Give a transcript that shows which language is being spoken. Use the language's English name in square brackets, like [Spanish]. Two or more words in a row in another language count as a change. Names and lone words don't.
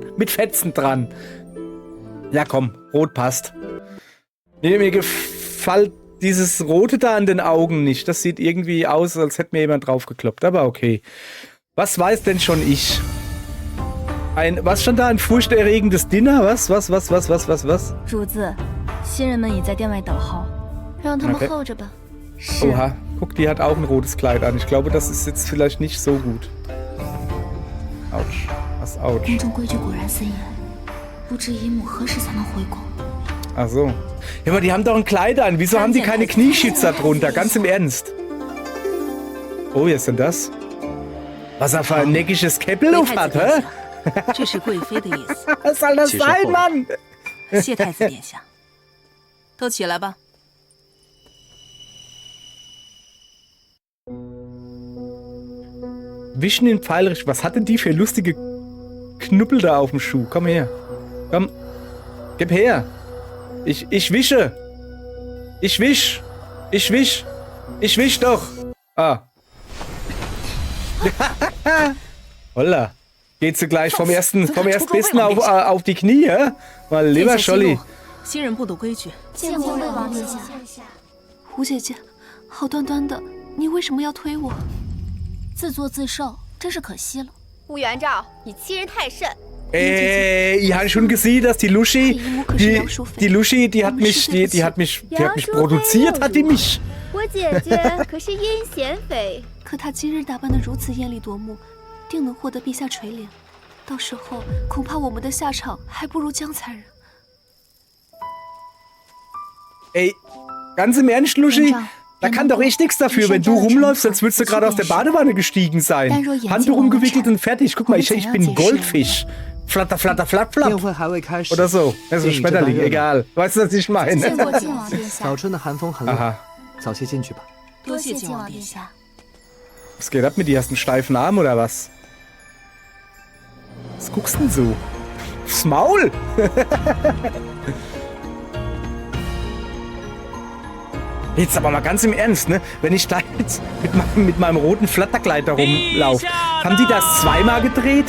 [German] Mit Fetzen dran. Ja, komm, rot passt. Mir gefällt dieses Rote da an den Augen nicht. Das sieht irgendwie aus, als hätte mir jemand draufgekloppt. Aber okay. Was weiß denn schon ich? Was stand da? Ein furchterregendes Dinner? Was? [Chinese] 主子，新人们也在店外等候，让他们 [German] Okay. [Chinese] 候着吧。是。 [German] Oha, guck, die hat auch ein rotes Kleid an. Ich glaube, das ist jetzt vielleicht nicht so gut. Autsch. Was Autsch. [Chinese] 宫中规矩果然森严，不知姨母何时才能回宫。 [German] Ach so. Ja, aber die haben doch ein Kleid an. Wieso haben die keine Knieschützer drunter? Ganz im Ernst. Oh, was ist denn das? Was er für ein neckiges Käppel auf hat, hä? [Chinese] 这是贵妃的意思。 [German] Was soll das sein, Mann? [Chinese] 谢太子殿下，都起来吧。 [German] Wischen in Pfeilrichtung. Was hat denn die für lustige Knubbel da auf dem Schuh? Komm her. Komm. Gib her. Ich wische. Ich wisch. Ich wisch. Ich wisch doch. Ah. Holla. Geht sie gleich vom Erstbesten auf die Knie, hä? Mal lieber Scholli. [Chinese] 新人不懂规矩。见过魏王殿下。胡姐姐，好端端的，你为什么要推我？自作自受，真是可惜了。乌元照，你欺人太甚！ [German] Ich habe schon gesehen, dass die Lushi, die hat mich produziert, hat die mich. [Chinese] 我姐姐可是阴险匪，可她今日打扮得如此艳丽夺目，定能获得陛下垂怜。到时候恐怕我们的下场还不如江才人。 [German] Ey, ganz im Ernst, Lushi? Da kann doch echt nichts dafür, wenn du rumläufst, als würdest du gerade aus der Badewanne gestiegen sein. Handtuch umgewickelt und fertig. Guck mal, ich bin ein Goldfisch. Flatter, flatter, flatt, flatt. Oder so. Das ist ein Schmetterling, egal. Weißt du, was ich meine? [Chinese] 见过靖王殿下。早春的寒风很冷， [German] Aha. [Chinese] 早些进去吧。多谢靖王殿下。 [German] Was geht ab mit dir? Hast du einen steifen Arm oder was? Was guckst du denn so? Aufs Maul! Jetzt aber mal ganz im Ernst, ne? Wenn ich da jetzt mit meinem roten Flatterkleid da rumlaufe, haben die das zweimal gedreht?